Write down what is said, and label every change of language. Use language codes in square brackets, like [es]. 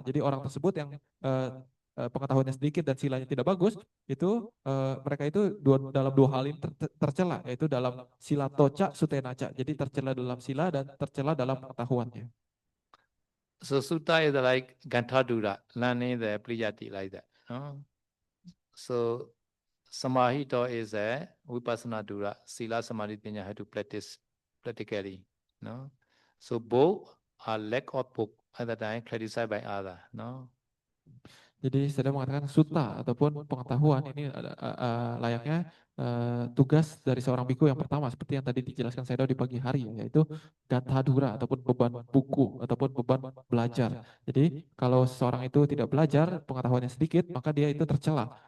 [id] Jadi orang tersebut yang pengetahuannya sedikit dan silanya tidak bagus, itu mereka itu dalam dua hal ini tercela, yaitu dalam [pi] sila toca sutenaca. [id] Jadi tercela dalam sila dan tercela dalam pengetahuannya. [en] So sutta is like Gantadura, learning the priyati like that. So samahito is a vipassana dura, sila samadhi pinya have to practice practically. So both are lack of book at the time criticized by other. [id] Jadi saya mengatakan suta ataupun pengetahuan ini layaknya tugas dari seorang biku yang pertama seperti yang tadi dijelaskan saya di pagi hari, yaitu gatadura ataupun beban buku ataupun beban belajar. Jadi kalau seseorang itu tidak belajar, pengetahuannya sedikit, maka dia itu tercela.